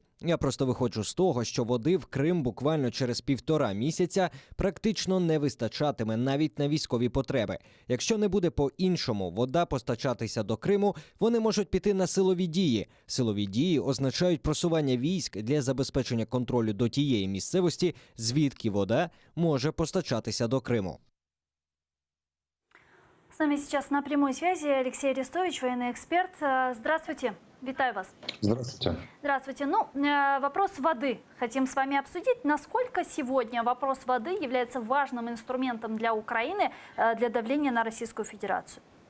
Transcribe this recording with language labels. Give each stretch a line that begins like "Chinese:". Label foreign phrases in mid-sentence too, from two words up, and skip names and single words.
Ukrainian: Я просто виходжу з того, що води в Крим буквально через 1,5 місяця практично не вистачатиме навіть на військові потреби. Якщо не буде по-іншому вода постачатися до Криму, вони можуть піти на силові дії. Силові дії означають просування військ для забезпечення контролю до тієї місцевості, звідки вода може постачатися до Криму.
Russian: С нами сейчас на прямой связи Алексей Арестович, военный эксперт. Здравствуйте.
Ukrainian: Витаю вас.
Russian: Здравствуйте. Здравствуйте. Вопрос воды хотим с вами обсудить. Насколько сегодня вопрос воды является важным инструментом для Украины для давления на Российскую Федерацию?